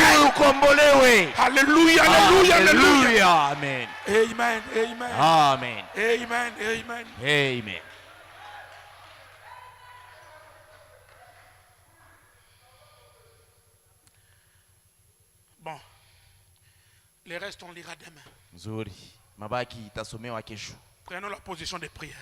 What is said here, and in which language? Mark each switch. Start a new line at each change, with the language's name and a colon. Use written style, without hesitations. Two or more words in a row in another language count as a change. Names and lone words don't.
French: Alléluia, alléluia, alléluia. Amen. Amen, amen. Amen. Amen, amen. Amen. Bon. Les restes, on lira demain.
Swahili: Nzuri. Mabaki itasomewa kesho.
French: Prenons la position de prière.